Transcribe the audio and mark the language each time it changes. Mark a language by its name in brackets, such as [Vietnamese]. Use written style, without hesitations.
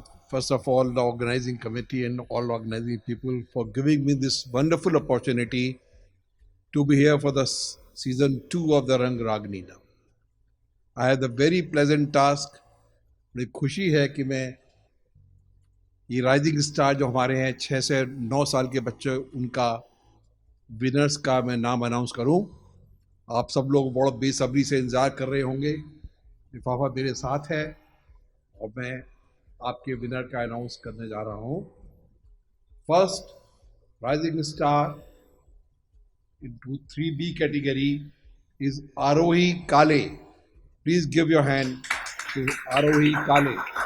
[English] first of all, the organizing committee and all organizing people for giving me this wonderful opportunity to be here for the season 2 of the Rang Ragini now. I had the very pleasant task. [Hindi] बड़ी खुशी है कि मैं ये rising star जो हमारे हैं 6 से 9 साल के बच्चे, उनका विनर्स का मैं नाम अनाउंस करूं. आप सब लोग बहुत बेसब्री से इंतज़ार कर रहे होंगे. लिफाफा मेरे साथ है और मैं आपके विनर का अनाउंस करने जा रहा हूं. [English] First rising star into 3B category is Arohi Kale. Please give your hand to Arohi Kale.